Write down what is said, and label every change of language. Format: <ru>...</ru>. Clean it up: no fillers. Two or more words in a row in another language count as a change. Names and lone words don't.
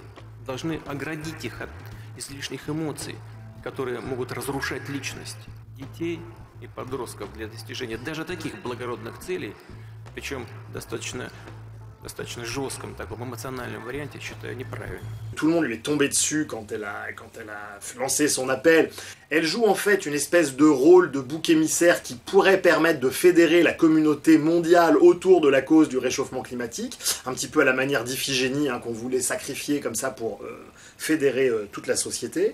<ru>Должны оградить их от излишних эмоций, которые могут разрушать личность детей и подростков для достижения даже таких благородных целей, причем достаточно достаточно жестком таком эмоциональном варианте, считаю неправильно.</ru> <fr>Tout le monde lui est tombé dessus quand elle a lancé son appel. Elle joue en fait une espèce de rôle de bouc émissaire qui pourrait permettre de fédérer la communauté mondiale autour de la cause du réchauffement climatique, un petit peu à la manière d'Iphigénie, qu'on voulait sacrifier comme ça pour fédérer toute la société.</fr>